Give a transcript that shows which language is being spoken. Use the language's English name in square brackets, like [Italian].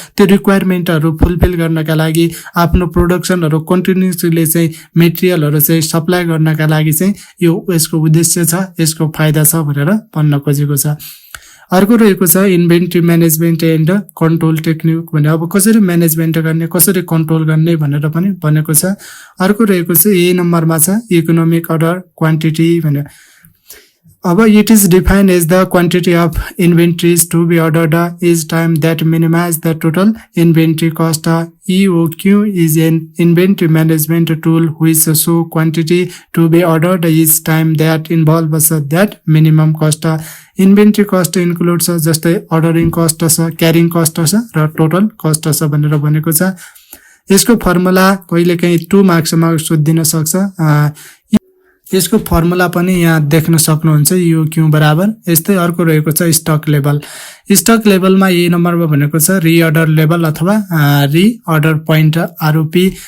[Nepali] त्यो रिक्वायरमेन्टहरू फुलफिल गर्नका लागि आफ्नो प्रोडक्सनहरू कन्टिन्युसली चाहिँ मेटेरियलहरू चाहिँ सप्लाई गर्नका लागि चाहिँ यो यसको उद्देश्य छ, यसको फाइदा छ भनेर भन्न खोजेको छ। अर्को रहेको छ inventory management and control technique भने अब कसरी म्यानेजमेन्ट गर्ने, कसरी कन्ट्रोल गर्ने भनेर पनि भनेको छ। अर्को रहेको छ ए नम्बरमा छ इकोनोमिक अर्डर क्वान्टिटी भने। [English] अब it is defined as the quantity of inventories to be ordered each time that minimize the total inventory cost. EOQ is an inventory management tool which show quantity to be ordered each time that involves that minimum cost. Inventory cost includes [Nepali] जस्तै ordering cost छ, carrying cost छ र total cost छ भनेर भनेको छ। यसको formula कहिलेकाहीँ 2 मार्क्समा सोधिन सक्छ। यसको फर्मुला पनि यहाँ देख्न सक्नुहुन्छ, यो क्यू बराबर। यस्तै अर्को रहेको छ स्टक लेभल। स्टक लेभलमा ए नम्बरमा भनेको छ रिअर्डर लेभल अथवा रिअर्डर पोइन्ट आरओपी।